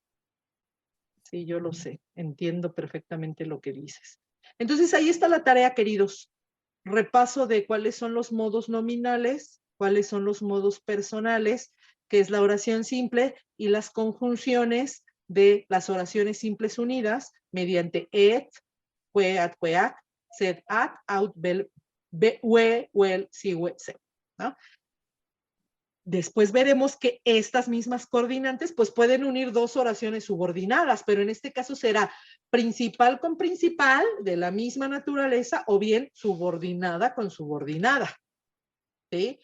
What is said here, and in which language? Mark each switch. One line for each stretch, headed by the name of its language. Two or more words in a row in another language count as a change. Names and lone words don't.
Spanish: Sí, yo lo sé, entiendo perfectamente lo que dices. Entonces, ahí está la tarea, queridos. Repaso de cuáles son los modos nominales, cuáles son los modos personales, que es la oración simple, y las conjunciones de las oraciones simples unidas mediante
Latin: et, que, at, queac, sed, at, out, bel, we, wel, si, we, se,
Spanish: ¿no? Después veremos que estas mismas coordinantes pues pueden unir dos oraciones subordinadas, pero en este caso será principal con principal de la misma naturaleza o bien subordinada con subordinada. ¿Sí?